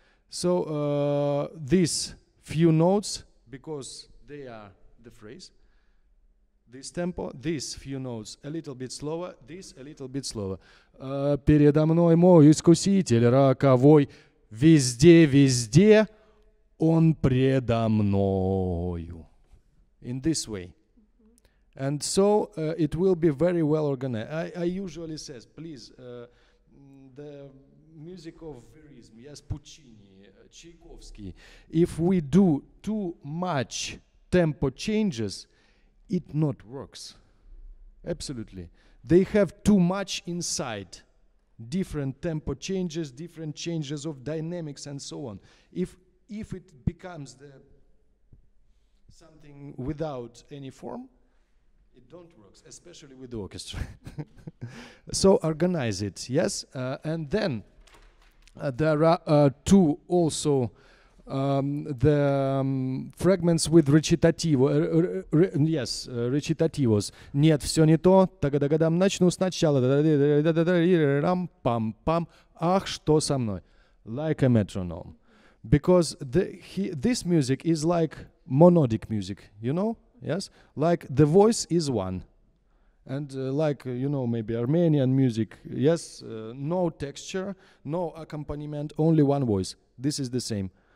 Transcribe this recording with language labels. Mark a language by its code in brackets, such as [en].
[en] So these few notes, because they are the phrase, this tempo, these few notes a little bit slower, this a little bit slower. [ru] Передо мной мой искуситель роковой, везде, везде он предо мною. [en] In this way. And so it will be very well organized. I usually says, please, the music of verism, yes, Puccini, Tchaikovsky, if we do too much tempo changes, it not works. Absolutely. They have too much inside. Different tempo changes, different changes of dynamics and so on. If it becomes something without any form, it don't work, especially with the orchestra. So organize it, yes? And then there are two also the fragments with recitativo, yes, recitativos. [ru] Нет, все не то, тагадагадам, начну сначала, рам-пам-пам, ах, что со мной, [en] like a metronome. Because this music is like monodic music, you know, yes? Like the voice is one. And like, you know, maybe Armenian music, yes, no texture, no accompaniment, only one voice. This is the same.